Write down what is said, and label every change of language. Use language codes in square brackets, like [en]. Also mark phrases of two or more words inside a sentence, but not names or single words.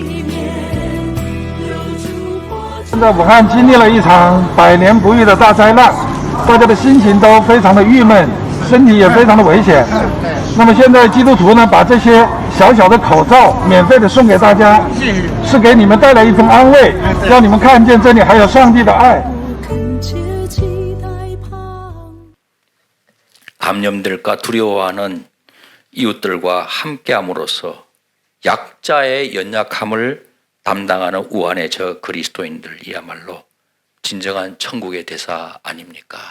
[zh] 现在武汉经历了一场100年不遇的大灾难，大家的心情都非常的郁闷，身体也非常的危险。那么现在基督徒呢，把这些小小的口罩免费的送给大家，是给你们带来一份安慰，让你们看见这里还有上帝的爱。 [ko] 암염들과 두려워하는 이웃들과 함께함으로써 약자의 연약함을 담당하는 우한의 저 그리스도인들이야말로 진정한 천국의 대사 아닙니까?